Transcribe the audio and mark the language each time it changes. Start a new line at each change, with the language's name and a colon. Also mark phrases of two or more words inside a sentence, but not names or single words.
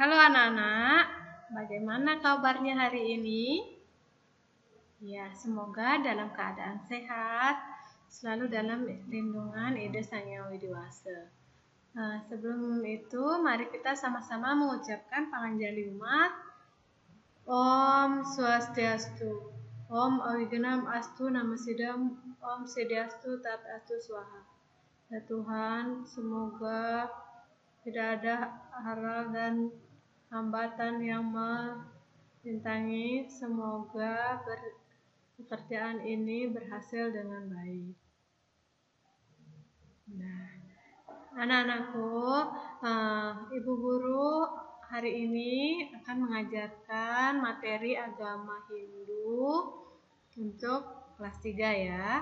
Indonesian: anak-anak, bagaimana kabarnya hari ini? Ya, semoga dalam keadaan sehat, selalu dalam lindungan Ida Sang Hyang Widiwasa. Sebelum itu, mari kita sama-sama mengucapkan panganjali umat.
Sanskrit: Om Swastiastu, Om Awigenam Astu Namasidam, Om Sediastu Tat Astu Swaha.
Indonesian: Ya Tuhan, semoga tidak ada hal dan hambatan yang merintangi. Semoga pekerjaan ini berhasil dengan baik. Nah, anak-anakku, Ibu Guru hari ini akan mengajarkan materi agama Hindu untuk kelas 3 ya.